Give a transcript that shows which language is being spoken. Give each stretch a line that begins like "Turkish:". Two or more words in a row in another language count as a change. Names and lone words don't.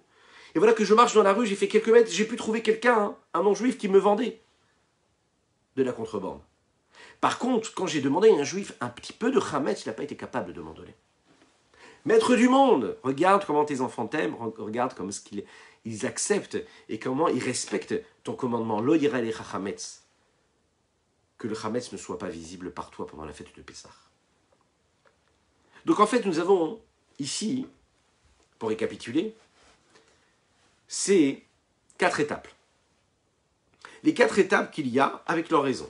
French: Et voilà que je marche dans la rue, j'ai fait quelques mètres, j'ai pu trouver quelqu'un, hein, un non-juif qui me vendait de la contrebande. Par contre, quand j'ai demandé à un juif un petit peu de chametz, il n'a pas été capable de m'en donner. Maître du monde, regarde comment tes enfants t'aiment, regarde comment ils acceptent et comment ils respectent ton commandement.
Hebrew: לא יראה לך חמץ.
French: Que le chametz ne soit pas visible par toi pendant la fête de Pessah. Donc en fait, nous avons ici, pour récapituler, ces 4 étapes. Les 4 étapes qu'il y a avec leur raison.